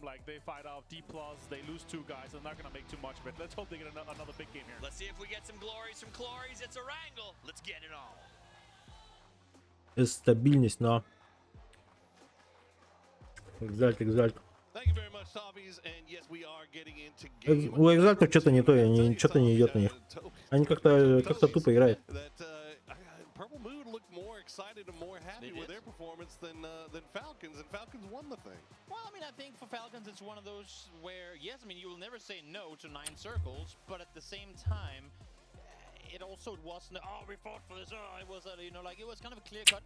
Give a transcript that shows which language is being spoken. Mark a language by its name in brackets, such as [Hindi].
[English] Like, they fight out D+, they lose 2 guys. They're not going to make too much of it. Let's hope they get another big game here. Let's see if we get some glories from Clories. It's Erangel. Let's get it on. [Russian] Стабильность, но... Экзальт. [English] Thank you very much, Toppies, and yes, we are getting into game. [Russian] У Экзальтов что-то не то, что-то не идет у них. Они как-то тупо играют. [English] Purple Mood looked more excited and more happy with their performance than Falcons, and Falcons won the thing. Well, I mean, I think for Falcons, it's one of those where, yes, I mean, you will never say no to 9 circles, but at the same time, it also wasn't, we fought for this, it was, it was kind of a clear-cut.